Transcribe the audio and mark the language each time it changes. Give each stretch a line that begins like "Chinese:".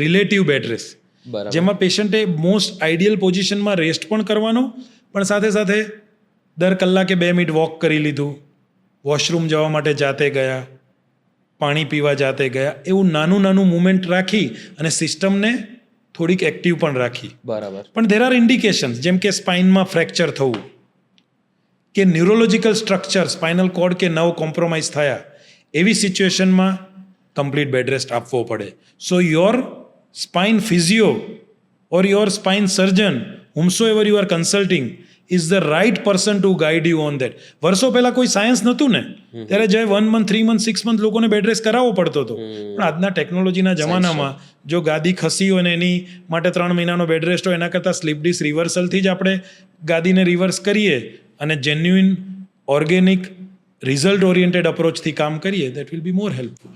Gujarati: Relative bed rest, જેમાં પેશન્ટે most ideal પોઝિશનમાં rest પણ કરવાનો, પણ સાથે સાથે દર કલાકે 2 મિનિટ વોક કરી લીધું, વોશરૂમ જવા માટે જાતે ગયા, પાણી પીવા જાતે ગયા, એવું નાનું નાનું મુવમેન્ટ રાખી અને સિસ્ટમને થોડીક એક્ટિવ પણ રાખી. બરાબર. પણ
English: there are indications,
Gujarati: જેમ કે સ્પાઇનમાં ફ્રેક્ચર થવું કે ન્યુરોલોજિકલ સ્ટ્રક્ચર, સ્પાઇનલ કોર્ડ કે નર્વ કોમ્પ્રોમાઇઝ થયા, એવી સિચ્યુએશનમાં કમ્પ્લીટ બેડ રેસ્ટ આપવો પડે.
English: So your spine physio or your spine surgeon, whomsoever you are consulting, is the right person to guide you on that.
Gujarati: વર્ષો પહેલા કોઈ સાયન્સ નહોતું ને, ત્યારે જે 1 મંથ, 3 મંથ, 6 મંથ લોકોને બેડ રેસ્ટ કરાવવો પડતો હતો. પણ આજના ટેકનોલોજીના જમાનામાં જો ગાદી ખસી હોય ને એની માટે 3 મહિનાનો બેડ રેસ્ટ હોય, એના કરતાં સ્લીપ ડિસ્ક રિવર્સલથી જ આપણે ગાદીને રિવર્સ કરીએ અને જેન્યુઇન ઓર્ગેનિક રિઝલ્ટ ઓરિએન્ટેડ અપ્રોચથી કામ કરીએ,
English: That will be more helpful.